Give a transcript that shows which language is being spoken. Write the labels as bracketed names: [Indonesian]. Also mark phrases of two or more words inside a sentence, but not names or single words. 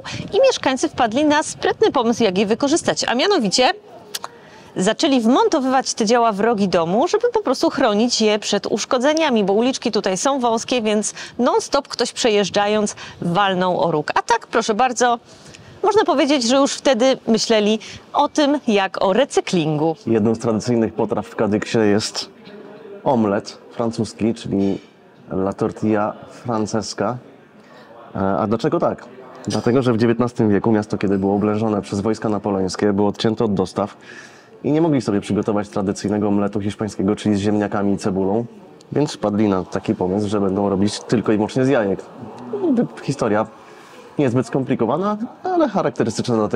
[Polish] I mieszkańcy wpadli na sprytny pomysł, jak je wykorzystać, a mianowicie zaczęli wmontowywać te działa w rogi domu, żeby po prostu chronić je przed uszkodzeniami, bo uliczki tutaj są wąskie, więc non-stop ktoś przejeżdżając walnął o róg. A tak, proszę bardzo, można powiedzieć, że już wtedy myśleli o tym jak o recyklingu. Jedną z tradycyjnych potraw w Kadyksie jest omlet francuski, czyli [Spanish] la tortilla francesca. [Polish] A dlaczego tak? Dlatego, że w XIX wieku miasto, kiedy było oblężone przez wojska napoleońskie, było odcięte od dostaw i nie mogli sobie przygotować tradycyjnego omletu hiszpańskiego, czyli z ziemniakami i cebulą, więc wpadli na taki pomysł, że będą robić tylko i wyłącznie z jajek. Historia niezbyt skomplikowana, ale charakterystyczna dla tego miejsca.